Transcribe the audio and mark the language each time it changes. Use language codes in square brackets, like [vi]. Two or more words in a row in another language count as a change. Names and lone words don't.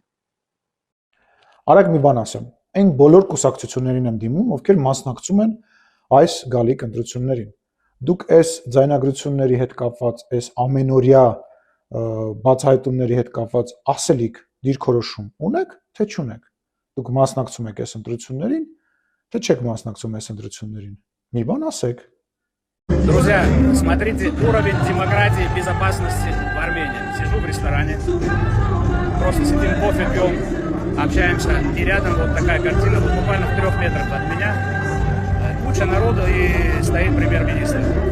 [hy] Արագ մի բան ասեմ, այն բոլոր կուսակցություններին եմ դիմում, ովքեր մասնակցում են այս գալիք ընտրություններին։ Դուք այս ձայնագրությունների հետ կապված, այս ամենօրյա բացահայտումների հետ կապված ասելիք դիրքորոշում ունեք, թե չունեք։ Դուք մասնակցում եք այս ընտրություններին, թե չեք մասնակցում այս ընտրություններին։ Մի բան ասեք։ [ru] Друзья, смотрите уровень демократии и безопасности в Армении. Сижу в ресторане, просто сидим, кофе пьем, общаемся. И рядом вот такая картина, вот буквально в 3 метрах от меня. Куча народу и стоит премьер-министр.